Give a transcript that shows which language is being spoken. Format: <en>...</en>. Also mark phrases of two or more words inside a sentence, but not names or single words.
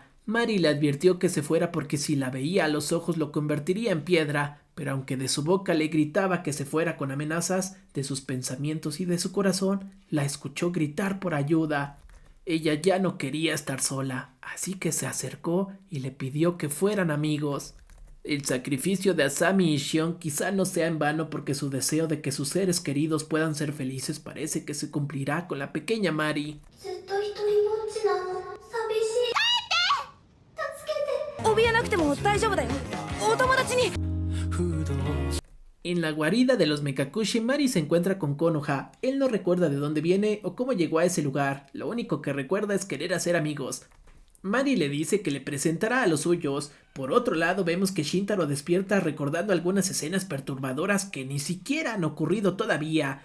<es>Mari le advirtió que se fuera porque si la veía a los ojos lo convertiría en piedra, pero aunque de su boca le gritaba que se fuera con amenazas, de sus pensamientos y de su corazón, la escuchó gritar por ayuda. Ella ya no quería estar sola, así que se acercó y le pidió que fueran amigos. El sacrificio de Asami y Shion quizá no sea en vano porque su deseo de que sus seres queridos puedan ser felices parece que se cumplirá con la pequeña Mari.</es> <ja>ずっと一人ぼっちなの。寂しい。助けて。怯えなくても大丈夫だよ。お友達に。</ja> <es>En la guarida de los Mekakushi, Mari se encuentra con Konoha. Él no recuerda de dónde viene o cómo llegó a ese lugar, lo único que recuerda es querer hacer amigos. Mari le dice que le presentará a los suyos. Por otro lado, vemos que Shintaro despierta recordando algunas escenas perturbadoras que ni siquiera han ocurrido todavía.</es>